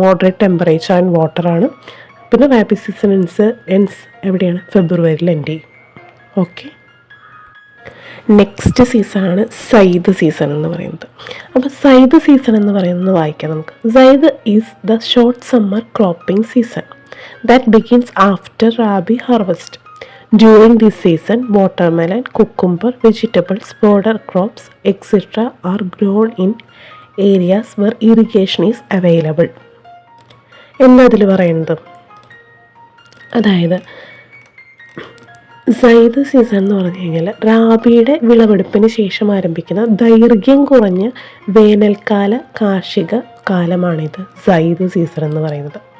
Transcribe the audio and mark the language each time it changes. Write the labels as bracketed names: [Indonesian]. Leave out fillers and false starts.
[Malayalam] Moderate temperature and വാട്ടറാണ്. പിന്നെ rabi season ends എവിടെയാണ്? ഫെബ്രുവരിയിൽ എൻഡ് ചെയ്യും. ഓക്കെ, നെക്സ്റ്റ് സീസണാണ് സൈദ് സീസൺ എന്ന് പറയുന്നത്. അപ്പോൾ സൈദ് സീസൺ എന്ന് പറയുന്നത് വായിക്കാം നമുക്ക്. [English] Zaid is the short summer cropping season that begins after rabi harvest. During this season, watermelon, cucumber, vegetables, border crops, etc. are grown in areas where irrigation is available. [Malayalam] എന്നതിൽ പറയുന്നത്, അതായത് സൈദ് സീസൺ എന്ന് പറഞ്ഞു കഴിഞ്ഞാൽ റാബിയുടെ വിളവെടുപ്പിന് ശേഷം ആരംഭിക്കുന്ന ദൈർഘ്യം കുറഞ്ഞ വേനൽക്കാല കാർഷിക കാലമാണിത് സൈദ് സീസൺ എന്ന് പറയുന്നത്.